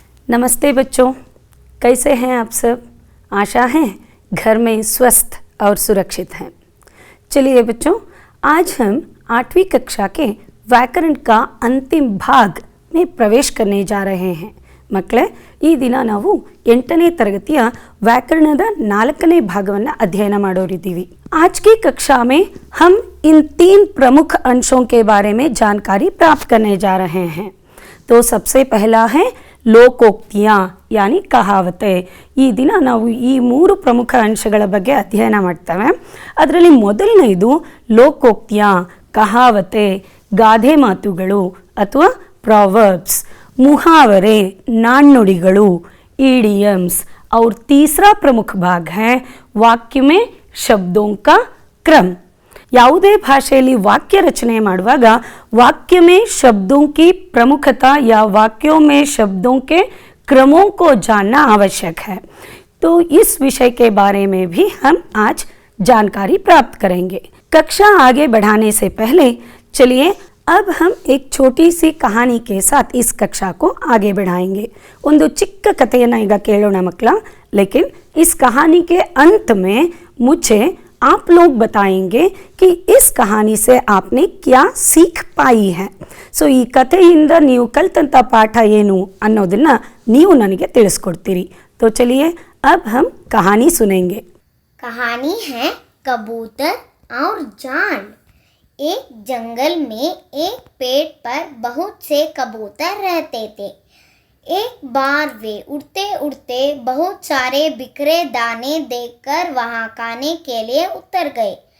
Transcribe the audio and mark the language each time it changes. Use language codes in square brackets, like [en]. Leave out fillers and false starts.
[hi] नमस्ते बच्चों, कैसे हैं आप सब। आशा है घर में स्वस्थ और सुरक्षित हैं। चलिए बच्चों, आज हम 8वीं कक्षा के व्याकरण का अंतिम भाग में प्रवेश करने जा रहे हैं। [kn] ಮಕ್ಕಳೇ, ಈ ದಿನ ನಾವು 8ನೇ ತರಗತಿಯ व्याकरणದ 4ನೇ ಭಾಗವನ್ನು ಅಧ್ಯಯನ ಮಾಡೋರಿದ್ದೀವಿ। [hi] आज की कक्षा में हम इन 3 प्रमुख अंशों के बारे में जानकारी प्राप्त करने जा रहे हैं। तो सबसे पहला है ಲೋಕೋಕ್ತಿಯ ಯಾನಿ ಕಹಾವತೆ। [kn] ಈ ದಿನ ನಾವು ಈ 3 ಪ್ರಮುಖ ಅಂಶಗಳ ಬಗ್ಗೆ ಅಧ್ಯಯನ ಮಾಡ್ತೇವೆ। ಅದರಲ್ಲಿ ಮೊದಲನೆಯದು ಲೋಕೋಕ್ತಿಯ, ಕಹಾವತೆ, ಗಾದೆ ಮಾತುಗಳು ಅಥವಾ ಪ್ರೊವರ್ಬ್ಸ್, मुहावरे, नानुड़िगलु, इडियम्स। [hi] और तीसरा प्रमुख भाग है वाक्य में शब्दों का क्रम। [kn] ಯಾವುದೇ ಭಾಷೆಯಲ್ಲಿ [hi] वाक्य रचने ಮಾಡುವಾಗ वाक्य में शब्दों की प्रमुखता या वाक्यों में शब्दों के क्रमों को जानना आवश्यक है। तो इस विषय के बारे में भी हम आज जानकारी प्राप्त करेंगे। कक्षा आगे बढ़ाने से पहले चलिए अब हम एक छोटी सी कहानी के साथ इस कक्षा को आगे बढ़ाएंगे। [kn] ಒಂದು ಚಿಕ್ಕ ಕಥೆಯನ್ನು ಈಗ ಕೇಳೋಣ ಮಕ್ಕಳ। [hi] लेकिन इस कहानी के अंत में मुझे आप लोग बताएंगे कि इस कहानी से आपने क्या सीख पाई है। [kn] ಸೊ ಈ ಕಥೆಯಿಂದ ನೀವು ಕಲಿತಂತ ಪಾಠ ಏನು ಅನ್ನೋದನ್ನ ನೀವು ನನಗೆ ತಿಳಿಸ್ಕೊಡ್ತೀರಿ। [hi] तो चलिए अब हम कहानी सुनेंगे। कहानी है कबूतर और जांड। एक जंगल में एक पेड़ पर बहुत से कबूतर रहते थे। एक बार वे उड़ते उड़ते बहुत सारे बिखरे दाने देखकर वहां खाने के लिए उतर गए।